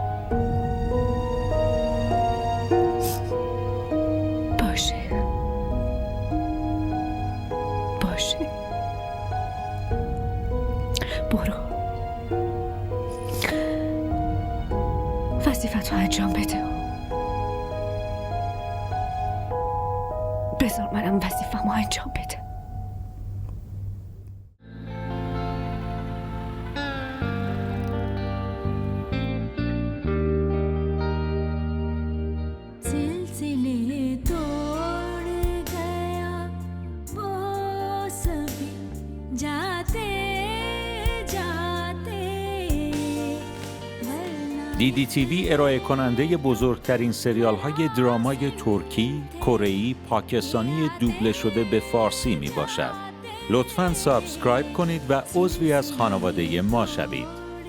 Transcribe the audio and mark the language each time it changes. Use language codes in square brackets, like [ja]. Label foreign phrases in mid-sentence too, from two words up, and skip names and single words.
[fa] باشه باشه، برو وظیفتو انجام بده. بذار منم وظیفه‌مو انجام بده. [ur] سلسلے توڑ گیا وہ سبھی جاتے جاتے [fa] DDTV ارائه کننده بزرگترین سریال های درامای ترکی، کره‌ای، پاکستانی دوبله شده به فارسی می باشد. لطفاً سابسکرایب کنید و عضوی از خانواده ما شوید.